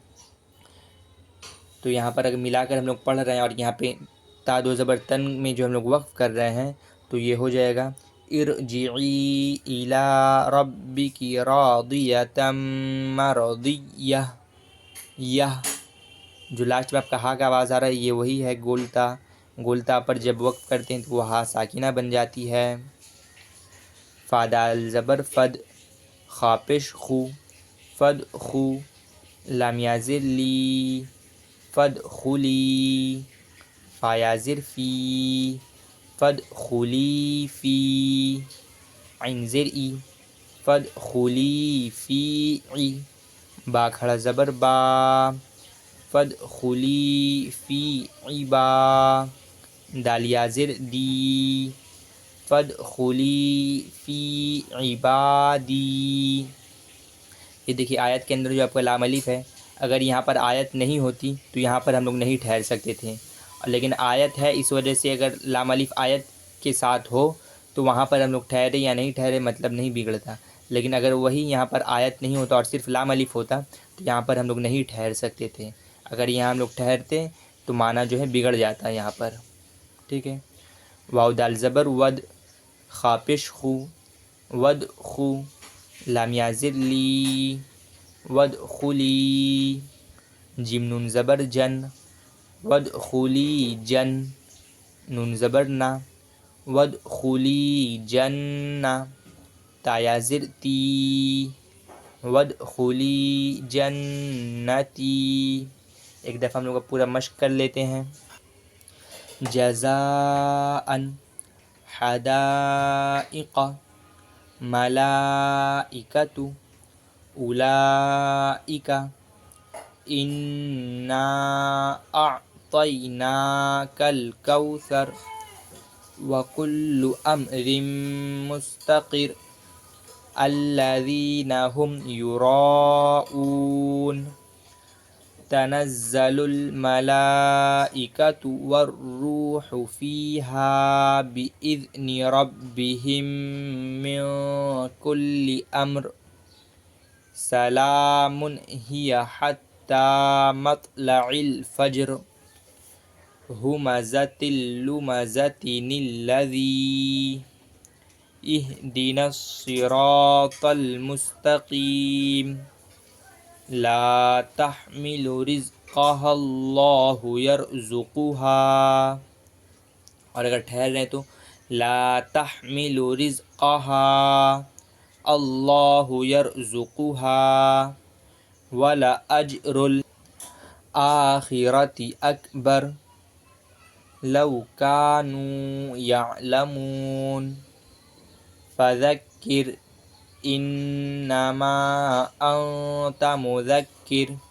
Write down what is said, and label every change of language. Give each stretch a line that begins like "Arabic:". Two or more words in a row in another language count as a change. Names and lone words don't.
Urdu: تو یہاں پر اگر ملا کر ہم لوگ پڑھ رہے ہیں اور یہاں پہ تا دو زبر تن میں جو ہم لوگ وقف کر رہے ہیں تو یہ ہو جائے گا
Arabic: ارجعی الی ربک راضیۃ مرضیہ.
Urdu: جو لاسٹ میں آپ کا ہا کا آواز آ رہا ہے یہ وہی ہے گولتا. گولتا پر جب وقف کرتے ہیں تو وہ ہا ساکنہ بن جاتی ہے. فا دال زبر فد. خا پیش خو. فد خو. لام یا زیر لی. فد خلی. فا یا زیر فی. فد خلی فی. عین زیر ای. فد خلی فی ای. با کھڑا زبر با. فد خلی فی عبا. دال یا زیر دی.
Arabic: فادخلی فی عبادی۔
Urdu: یہ دیکھیے آیت کے اندر جو آپ کا لام الف ہے، اگر یہاں پر آیت نہیں ہوتی تو یہاں پر ہم لوگ نہیں ٹھہر سکتے تھے، لیکن آیت ہے اس وجہ سے اگر لام الف آیت کے ساتھ ہو تو وہاں پر ہم لوگ ٹھہرے یا نہیں ٹھہرے مطلب نہیں بگڑتا، لیکن اگر وہی یہاں پر آیت نہیں ہوتا اور صرف لام الف ہوتا تو یہاں پر ہم لوگ نہیں ٹھہر سکتے تھے، اگر یہاں ہم لوگ ٹھہرتے تو معنی جو ہے بگڑ جاتا ہے یہاں پر، ٹھیک ہے۔ واو دال زبر ود، خاپش خو، ود خو، لامیہ زر لی، ود خلی، جیم نون زبر جن، ود خلی جن، نون زبر نا، ود خلی جن، تایا زر تی، ود خلی جنتی۔ ایک دفعہ ہم لوگ پورا مشق کر لیتے ہیں۔
Arabic: جزاء حدائق ملائکۃ اولئک انا اعطیناک الکوثر وکل امر مستقر الذین هم یراؤون تنزل الملائکۃ والروح فیہا بإذن ربہم من کل امر سلام ہی حتی مطلع الفجر ہمزۃ اللمزۃ الذی اہدنا الصراط المستقیم لا تحمل رزقها اللہ یرزقها،
Urdu: اور اگر ٹھہر رہے
Arabic: تو لا تحمل رزقها اللہ یرزقها ولأجر الآخرة اکبر لو كانوا يعلمون فذکر انما انت مذکر